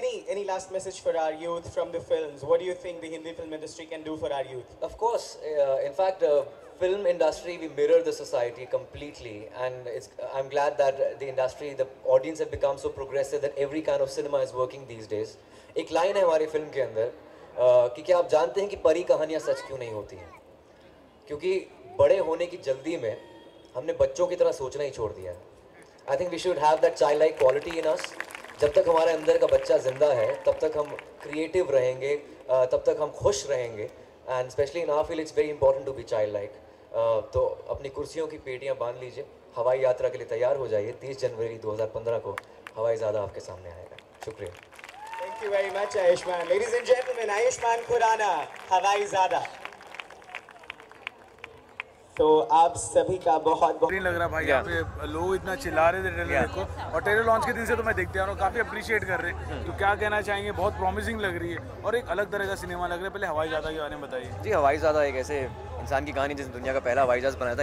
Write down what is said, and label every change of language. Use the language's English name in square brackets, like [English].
[English] Any last message for our youth from the films? What do you think the Hindi film industry can do for our youth? Of course, in fact, film industry, we mirror the society completely, and I'm glad that the industry, the audience have become so progressive that every kind of cinema is working these days. [Hindi] एक line है हमारी film के अंदर कि क्या आप जानते हैं कि परी कहानियाँ सच क्यों नहीं होती हैं? क्योंकि बड़े होने की जल्दी में हमने बच्चों की तरह सोचना ही छोड़ दिया है. [English] I think we should have that childlike quality in us. [Hindi] जब तक हमारे अंदर का बच्चा जिंदा है, तब तक हम क्रिएटिव रहेंगे, तब तक हम खुश रहेंगे. [English] And especially in our field, it's very important to be childlike. [Hindi] तो अपनी कुर्सियों की पेटियां बांध लीजिए, हवाई यात्रा के लिए तैयार हो जाइए. 30 जनवरी 2015 को हवाईजादा आपके सामने आएगा. शुक्रिया. [English] Thank you very much, Ayushman. Ladies and gentlemen, Ayushman Khurrana, Hawaizaada. [Hindi] तो आप सभी का बहुत नहीं लग रहा भाई, यहाँ पे लोग इतना चिल्ला रहे थे ट्रेलर को, और ट्रेलर लॉन्च के दिन से तो मैं देखते आ रहा हूँ, काफ़ी अप्रिशिएट कर रहे हैं. तो क्या कहना चाहेंगे? बहुत प्रॉमिसिंग लग रही है और एक अलग तरह का सिनेमा लग रहा है. पहले हवाईजादा के बारे में बताइए. जी, हवाईजादा एक ऐसे इंसान की कहानी जिसने दुनिया का पहला हवाई जहाज़ बनाया था.